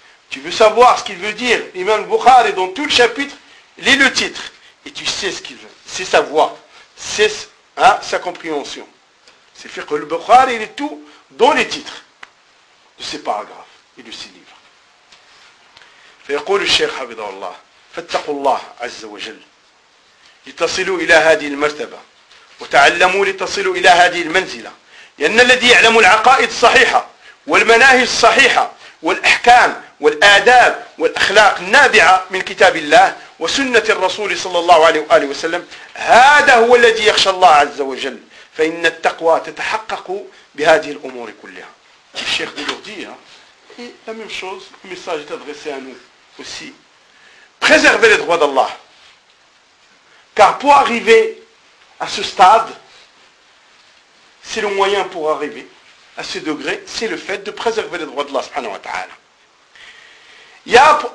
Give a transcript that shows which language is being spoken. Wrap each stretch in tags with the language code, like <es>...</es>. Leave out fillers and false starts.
<fr>Tu veux savoir ce qu'il veut dire, l'imam Bukhari, dans tout le chapitre, lis le titre. Et tu sais ce qu'il veut. C'est sa voix. C'est hein, sa compréhension. C'est fait que le Bukhari, il est tout dans les titres de ses paragraphes et de ses livres.</fr> <ar>فيقول الشيخ حفظه الله فاتقوا الله عز وجل لتصلوا إلى هذه المرتبة وتعلموا لتصلوا إلى هذه المنزلة لأن الذي يعلم العقائد الصحيحة والمناهج الصحيحة والأحكام والآداب والأخلاق النابعة من كتاب الله وسنة الرسول صلى الله عليه وآله وسلم هذا هو الذي يخشى الله عز وجل فإن التقوى تتحقق بهذه الأمور كلها. الشيخ بلغديه.</ar> <fr>Et la même chose, le message est adressé à nous aussi. Préservez les droits d'Allah. Car pour arriver à ce stade, c'est le moyen pour arriver à ce degré, c'est le fait de préserver les droits d'Allah, subhanahu wa ta'ala.</fr>